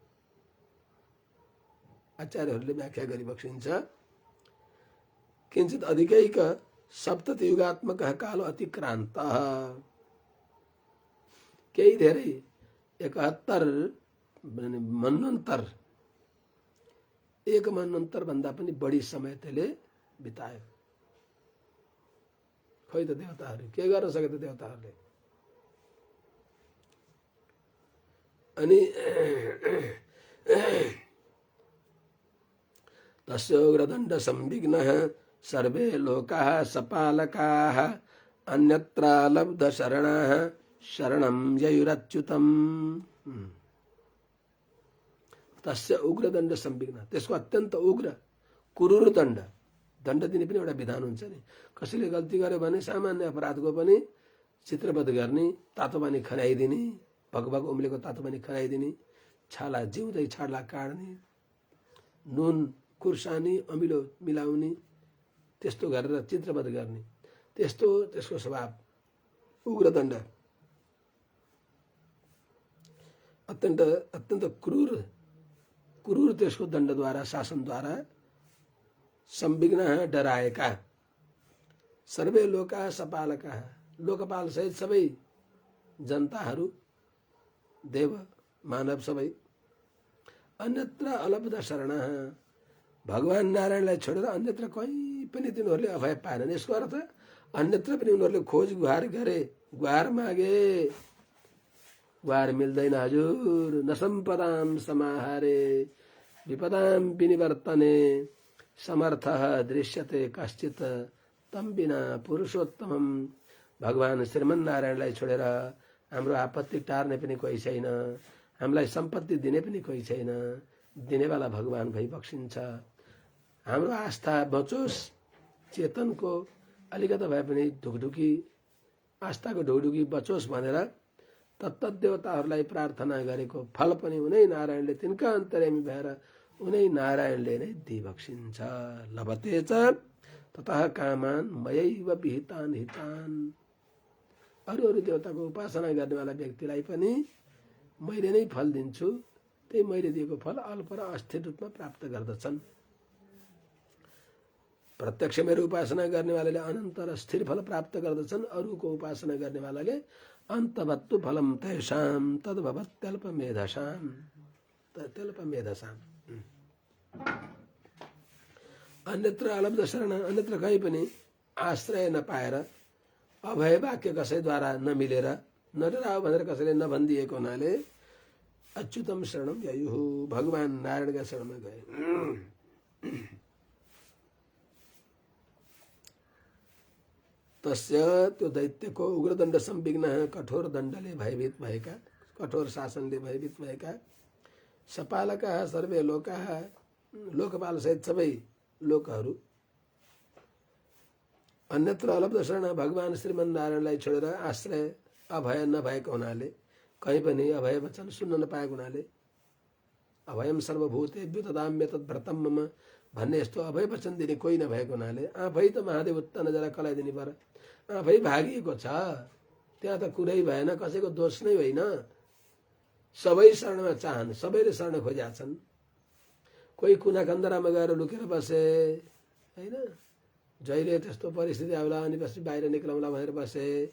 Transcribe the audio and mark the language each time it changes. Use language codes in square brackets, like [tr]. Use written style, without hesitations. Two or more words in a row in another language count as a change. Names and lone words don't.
[ne] आचार्यहरूले व्याख्या गरी बक्सिन्छ, [sa] किञ्चित अधिकैक सप्तति युगात्मक कालो अतिक्रान्त, [ne] केही धेरै 71 मन्वन्तर एक मनन्तर भन्दा पनि बढी समय त्यसले बितायो। खोइ त देवताहरू के गर्न सके त देवताहरूले। [sa] अनि तस्योग्रदण्ड संविघ्नः सर्वे लोकाः सपालकाः अन्यत्र लब्ध शरणाः शरणं ययुरच्युतम्। तस्य उग्रदण्ड संविघ्न, [ne] त्यसको अत्यन्त उग्र क्रूर दण्ड, दण्ड दिने पनि एउटा विधान हुन्छ नि। कसैले गल्ती गर्यो भने सामान्य अपराधको पनि चित्रवध गर्ने, तातो पानी खनाइदिने, भगभग उम्लेको तातो पानी खनाइदिने, छाला जिउँदै छाला काट्ने, नुन खुर्सानी अमिलो मिलाउने, त्यस्तो गरेर चित्रवध गर्ने, त्यस्तो त्यसको स्वभाव उग्र दण्ड, अत्यन्त अत्यन्त क्रूर त्यसको दण्डद्वारा शासनद्वारा संविघ्न डराएका [sa] सर्वे लोका सपालका, [ne] लोकपाल सहित सबै जनताहरू, देव मानव सबै, [sa] अन्यत्र अलब्ध शरण, [ne] भगवान नारायणलाई छोडेर अन्यत्र कहीँ पनि तिनीहरूले अभय पाएनन्। यसको अर्थ अन्यत्र पनि उनीहरूले खोज गुहार गरे, गुहार मागे, गुहार मिल्दैन हजुर। [sa] न सम्पदाम समाहारे विपदाम विनिवर्तने समर्थः दृश्यते कश्चित तम बिना पुरुषोत्तमम। [ne] भगवान श्रीमन्नारायणलाई छोडेर हाम्रो आपत्ति टार्ने पनि कोही छैन, हामीलाई सम्पत्ति दिने पनि कोही छैन। दिनेवाला भगवान भई बक्सिन्छ। हाम्रो आस्था बचोस्, चेतनको अलिकति भए पनि ढुकढुकी, आस्थाको ढुकढुकी बचोस् भनेर तत्त देवताहरूलाई प्रार्थना गरेको फल पनि उनै नारायणले, तिनका अन्तर्यामी भएर उनै नारायणले नै दिइबक्सिन्छ। [sa] लभते च ततः कामान मयैव विहितान हितान। [ne] अरू देवताको उपासना गर्नेवाला व्यक्तिलाई पनि मैले नै फल दिन्छु, त्यही मैले दिएको फल अल्प र अस्थिर रूपमा प्राप्त गर्दछन्। प्रत्यक्ष मेरो उपासना गर्नेवालाले अनन्त र स्थिर फल प्राप्त गर्दछन्। अरूको उपासना गर्नेवालाले [sa] अन्तवत्तु फलम तेषां तद्भवत्यल्पमेधसाम्। अन्यत्र अलब्ध शरण, [ne] अन्यत्र कहीँ पनि आश्रय नपाएर, अभय वाक्य कसैद्वारा नमिलेर, नडराओ भनेर कसैले नभनिदिएको हुनाले [sa] अच्युतम शरणम ययुः, [ne] भगवान नारायणका शरणमा गए। तस्य त्यो दैत्यको [sa] उग्रदण्ड संविघ्न, [ne] कठोर दण्डले भयभीत भएका, कठोर शासनले भयभीत भएका, [sa] सपालका सर्वे लोका, [ne] लोकपाल सहित सबै लोकहरू, [sa] अन्यत्र अलब्ध शरण, [ne] भगवान श्रीमन्नारायणलाई छोडेर आश्रय अभय नभएको हुनाले, कहीँ पनि अभय वचन सुन्न नपाएको हुनाले, [sa] अभयम सर्वभूतेभ्यो ददाम्य तद्व्रतम मम [ne] भन्ने यस्तो अभय वचन दिने कोही नभएको हुनाले आफै त महादेव उत्त नजरा कलाइदिने पर आफै भागिएको छ। त्यहाँ त कुरै भएन, कसैको दोष नै होइन। सबै शरणमा चाहन, सबैले शरण खोजेका छन्। कोही कुना कन्दरामा गएर लुकेर बसे होइन, जहिले त्यस्तो परिस्थिति आउला अनि पछि बाहिर निक्लाउँला भनेर बसे।